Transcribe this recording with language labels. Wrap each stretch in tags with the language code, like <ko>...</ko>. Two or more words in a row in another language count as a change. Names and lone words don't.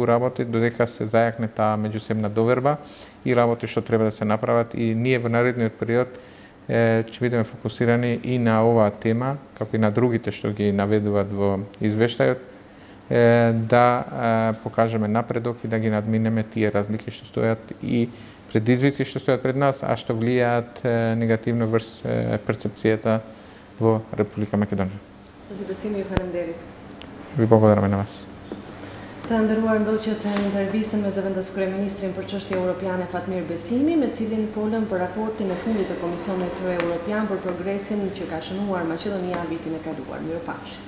<mk>работи додека се зајакне таа меѓусебна доверба и работи што треба да се направат и ние во наредниот период ќе бидеме фокусирани и на оваа тема, како и на другите што ги наведуваат во извештајот, да покажеме напредок и да ги надминеме тие разлики што стојат и предизвици што стојат пред нас, а што влијаат негативно врз перцепцијата во Република Македонија.</mk> <sq>Zotë Besimi, ju faleminderit.</sq> <mk>Ви благодараме на вас.</mk> <sq>Të nderuar, ndoqët intervistën me zëvendës kryeministrin për çështje europiane Fatmir Besimi, me cilin folën për raportin e fundit të Komisionit Evropian për progresin që ka shënuar Maqedonia vitin e kaluar. Mirupafshim.</sq>